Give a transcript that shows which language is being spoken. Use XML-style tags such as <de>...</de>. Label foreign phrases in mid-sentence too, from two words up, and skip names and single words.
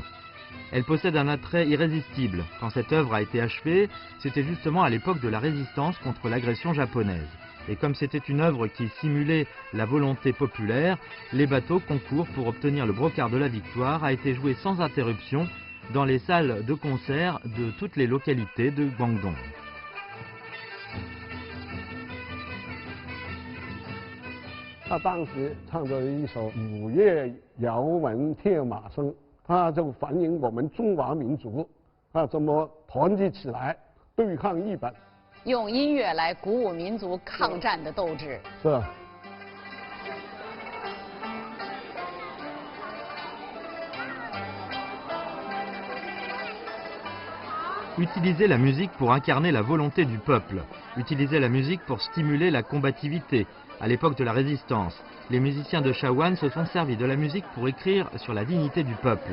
<fr>Elle possède un attrait irrésistible. Quand cette œuvre a été achevée, c'était justement à l'époque de la résistance contre l'agression japonaise. Et comme c'était une œuvre qui simulait la volonté populaire, les bateaux concours pour obtenir le brocart de la victoire a été joué sans interruption dans les salles de concert de toutes les localités de Guangdong.</fr> <zh>他当时唱的一首《五岳遥闻铁马声》，它就反映我们中华民族怎么团结起来对抗日本。用音乐来鼓舞民族抗战的斗志。是。</zh> <fr>Utiliser la musique pour incarner la volonté du peuple. Utiliser la musique pour stimuler la combativité. À l'époque de la résistance, les musiciens de Shawan se sont servis de la musique pour écrire sur la dignité du peuple.</fr>